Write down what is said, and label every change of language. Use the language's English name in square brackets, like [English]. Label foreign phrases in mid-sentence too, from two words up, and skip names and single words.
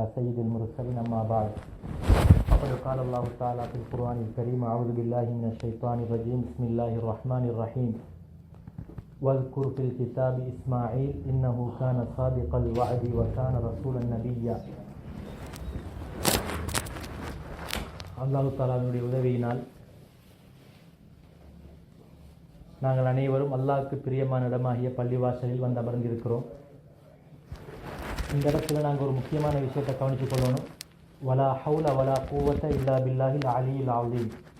[Arabic] سيد المرسلين أما بعد فقد قال الله تعالى في القرآن الكريم أعوذ بالله من الشيطان الرجيم بسم الله الرحمن الرحيم واذكر في الكتاب إسماعيل إنه كان صادق الوعد وكان رسولا نبيا الله تعالى [Tamil] உதவியினால் நாங்கள் அனைவரும் அல்லாஹ்வுக்கு பிரியமான இடமாகிய பள்ளிவாசலில் வந்து அமர்ந்திருக்கிறோம். இந்த இடத்துல நாங்கள் ஒரு முக்கியமான விஷயத்தை கவனித்துக் கொள்ளணும். [Arabic] ولا حول ولا قوة إلا بالله العلي العليم.